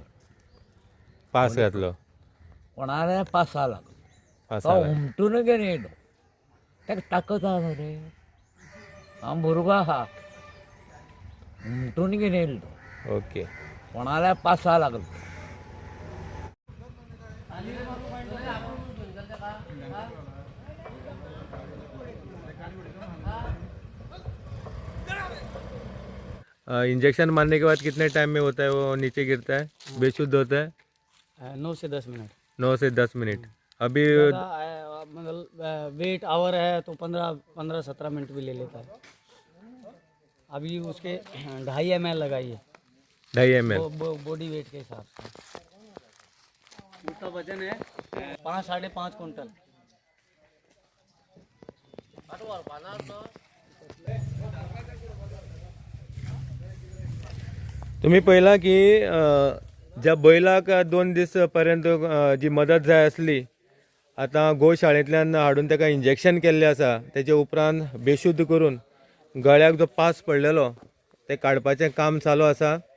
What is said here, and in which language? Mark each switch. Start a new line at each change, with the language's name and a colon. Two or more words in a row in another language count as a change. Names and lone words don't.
Konkani: पास घातलो. कोणाल्या पासा लागलो, तो पासा हुमटून घेवन येयलो. ताका ताकत आहा न्हू रे, हांव भुरगो आहा, हुमटून घेवन येयलो तो, ओके. कोणाल्या पासा लागलो.
Hindi: इंजेक्शन मारने के बाद कितने टाइम में होता है वो नीचे गिरता है, बेशुद्ध होता है? 9 से 10 मिनट 9 से 10 मिनट. अभी मतलब
English: weight over
Hindi: है तो 15-17 मिनट भी ले लेता है. अभी उसके 2.5 ml लगाई है 2.5 ml.
English: body weight
Hindi: के हिसाब से. उसका वजन है 5-5.5 क्विंटल.
Konkani: तुम्ही पहिला की ज्या बैलाक 2 दीस पर्यंत जी मदत जाय आसली, आता गोशाळेंतल्यान हाडून ताका इंजेक्शन केल्लें आसा, तेजे उपरांत बेशुद्ध करून गळ्याक जो पास पडलेलो ते काडपाचें काम चालू आसा.